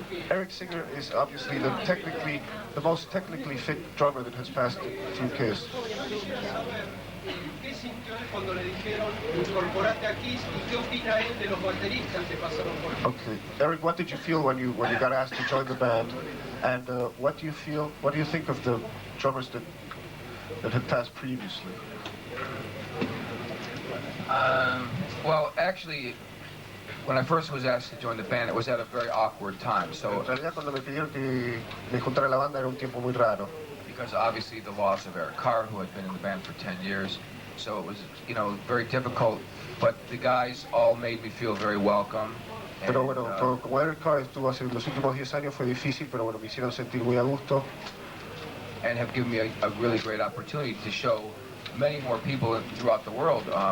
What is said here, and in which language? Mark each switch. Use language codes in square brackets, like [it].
[en] Eric Singer is obviously the most technically fit drummer that has passed through Kiss. [es] ¿Qué sintió él cuando le dijeron incorporate a Kiss y qué opina él de los bateristas que pasaron por aquí? [en] Okay, Eric, what did you feel when you got asked to join the band, and what do you think of the drummers that had passed previously? Well, actually, when I first was asked to join the band, it was at a very awkward time. [es] En [en] So, [es] realidad, cuando me pidieron que me juntara a la banda era un tiempo muy raro. because obviously the loss of Eric Carr, who had been in the band for 10 years, so it was, very difficult. But the guys all made me feel very welcome. Pero [en] And, [es] bueno, como Eric Carr estuvo hace los últimos 10 años fue difícil, pero bueno, me hicieron sentir muy a gusto. [en] and have given me a really great opportunity to show many more people throughout the world.